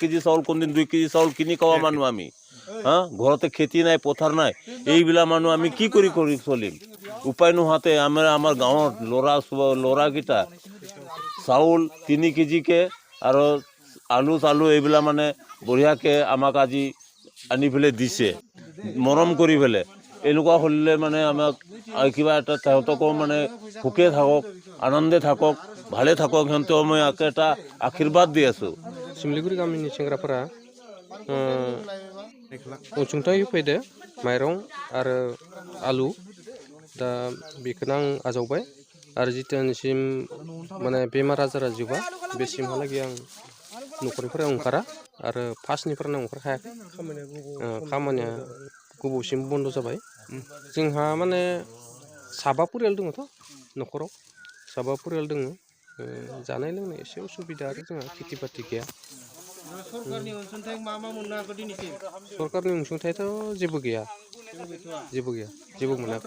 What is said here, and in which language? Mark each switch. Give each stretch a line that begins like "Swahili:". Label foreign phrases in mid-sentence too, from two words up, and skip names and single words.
Assamese: কেজি চাউল কোনদিন 2 কেজি চাউল কিনি খোৱা মানুহ আমি ঘৰতে খেতি নাই পথাৰ নাই এইবিলাক মানুহ আমি কি কৰি চলিম উপায় নোহোৱাতে আমাৰ গাঁৱৰ ল'ৰাকেইটা চাউল 3 কেজিকে আৰু আলু চালু এইবিলাক মানে বঢ়িয়াকৈ আমাক আজি আনি পেলাই দিছে মৰম কৰি পেলাই এনেকুৱা হ'লে মানে আমাক কিবা এটা তেওঁলোকো মানে সুখে থাকক আনন্দে থাকক ভালে থাকক সিহঁতেও মই এটা আশীৰ্বাদ দি আছোঁ
Bodo: सिमलिगुरि गामिनि सेंग्राफोरा अनसुंथाइ होफैदो माइरं आरो आलु दा बेखौनो आं आजावबाय आरो जितियासिम माने बेमार आजारा जोबा बेसिमहालागै आं न'खरनिफ्राय ओंखारा आरो फार्स्टनिफ्रायनो ओंखारखायाखै खामानिया गोबावसिम बन्द जाबाय जोंहा माने साबा परियाल दङथ' न'खराव साबा परियाल दङ जानाय लोंनाय एसे उसुबिदा आरो जोंहा खेथि बाथि गैया सरकारनि अनसुंथाइ मा मोननो हाखो दिनैसिम सरकारनि अनसुंथाइथ' जेबो गैया जेबो मोनाखै